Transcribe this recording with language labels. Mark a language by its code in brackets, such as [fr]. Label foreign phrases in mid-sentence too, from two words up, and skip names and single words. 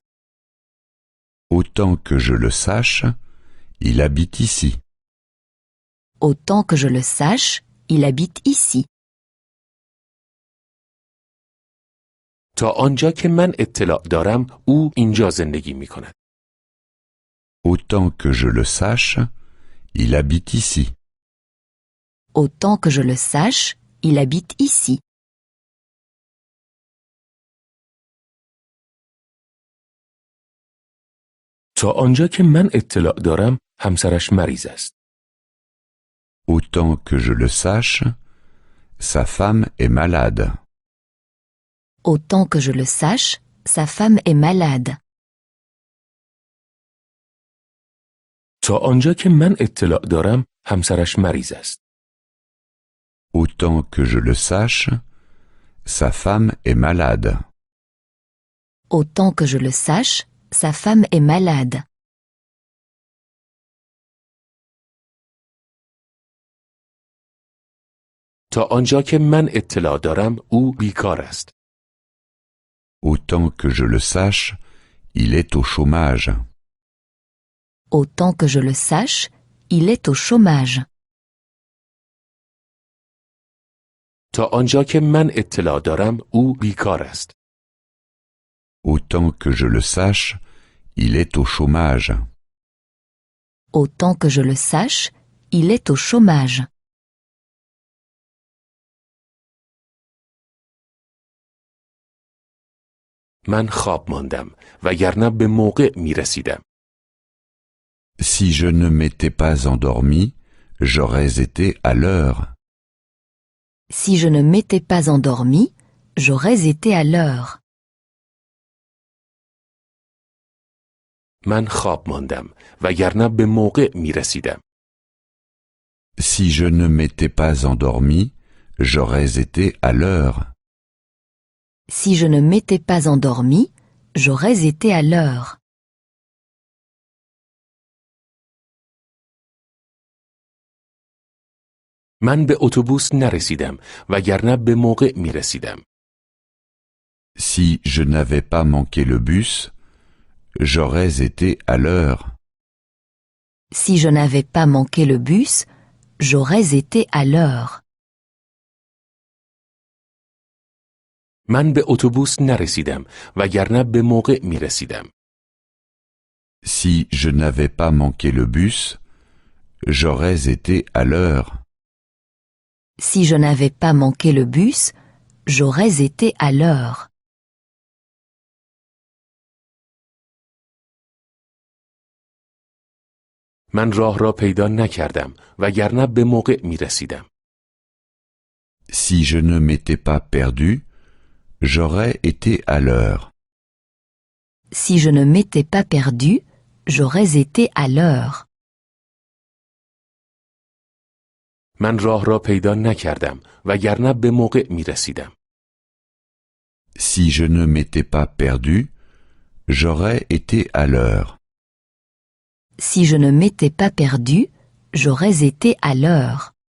[fr] Autant que je le sache, il habite ici. Autant que je le sache, il habite ici. [fa] تا آنجا که من اطلاع دارم او اینجا زندگی می‌کند. [fr] Autant que je le sache, il habite ici. Autant que je le sache, il habite ici. [fa] تا آنجا که من اطلاع دارم همسرش مریض است. [fr] Autant que je le sache, sa femme est malade. Autant que je le sache, sa femme est malade. [fa] تا آنجا که من اطلاع دارم همسرش مریض است. [fr] Autant que je le sache, sa femme est malade. Autant que je le sache, sa femme est malade. [fa] تا آنجا که من اطلاع دارم او بیکار است. [fr] Autant que je le sache, il est au chômage. Autant que je le sache, il est au chômage. [fa] تا آنجا که من اطلاع دارم او بیکار است. [fr] Autant que je le sache, il est au chômage. Autant que je le sache, il est au chômage. [fa] من خواب ماندم وگرنه به موقع می رسیدم. [fr] Si je ne m'étais pas endormi, j'aurais été à l'heure. Si je ne m'étais pas endormi, j'aurais été à l'heure. [fa] من خواب ماندم وگرنه به موقع می رسیدم. [fr] Si je ne m'étais pas endormi, j'aurais été à l'heure. Si je ne m'étais pas endormi, j'aurais été à l'heure. [fa] من به اتوبوس نرسیدم وگرنه به موقع می رسیدم. [fr] Si je n'avais pas manqué le bus, j'aurais été à l'heure. Si je n'avais pas manqué le bus, j'aurais été à l'heure. [fa] من به اتوبوس نرسیدم وگرنه به موقع می رسیدم. [fr] Si je n'avais pas manqué le bus, j'aurais été à l'heure. Si je n'avais pas manqué le bus, j'aurais été à l'heure. [fa] من راه را پیدا نکردم وگرنه به موقع می رسیدم. [fr] Si je ne m'étais pas perdu, j'aurais été à l'heure. Si je ne m'étais pas perdu, j'aurais été à l'heure. [fa] من راه را پیدا نکردم وگرنه به موقع می رسیدم. [fr] Si je ne m'étais pas perdu, j'aurais été à l'heure. Si je ne m'étais pas perdu, j'aurais été à l'heure.